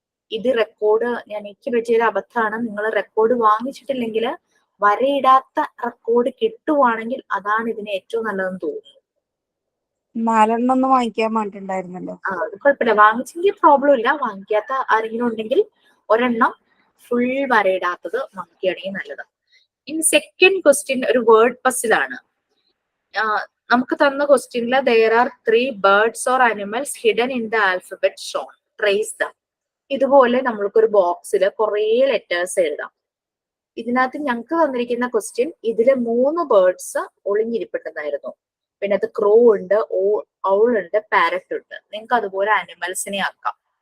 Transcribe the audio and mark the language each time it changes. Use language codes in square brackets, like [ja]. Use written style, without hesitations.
[ml] ഇത് റെക്കോർഡ് എനിക്ക് പറ്റിയൊരു അബദ്ധമാണ്. നിങ്ങൾ റെക്കോർഡ് വാങ്ങിച്ചിട്ടില്ലെങ്കിൽ വരയിടാത്ത റെക്കോർഡ് കിട്ടുവാണെങ്കിൽ അതാണ് ഇതിന് ഏറ്റവും നല്ലതെന്ന് തോന്നുന്നു. 4 ഒന്നും വാങ്ങിക്കാൻ വേണ്ടിട്ടുണ്ടായിരുന്നല്ലോ. അത് കുഴപ്പമില്ല, വാങ്ങിച്ചെങ്കിൽ പ്രോബ്ലം ഇല്ല. വാങ്ങിക്കാത്ത ആരെങ്കിലും ഉണ്ടെങ്കിൽ ഒരെണ്ണം ഫുൾ വരയിടാത്തത് വാങ്ങിക്കുകയാണെങ്കിൽ നല്ലത്. ഇനി സെക്കൻഡ് ക്വസ്റ്റ്യൻ ഒരു വേർഡ് പസിലാണ്. നമുക്ക് തന്ന ക്വസ്റ്റ്യനിൽ [en] there are 3 birds or animals hidden in the alphabet shown. Trace them. [ml] ഇതുപോലെ നമ്മൾക്കൊരു ബോക്സിൽ കുറേ ലെറ്റേഴ്സ് എഴുതാം. ഇതിനകത്ത് ഞങ്ങൾക്ക് തന്നിരിക്കുന്ന ക്വസ്റ്റ്യൻ ഇതില് 3 ബേർഡ്സ് ഒളിഞ്ഞിരിപ്പുണ്ടെന്നായിരുന്നു. പിന്നെ അത് ക്രോ ഉണ്ട്, ഔൾ ഉണ്ട്, പാരറ്റ് ഉണ്ട്. നിങ്ങൾക്ക് അതുപോലെ ആനിമൽസിനെ ആക്കാം.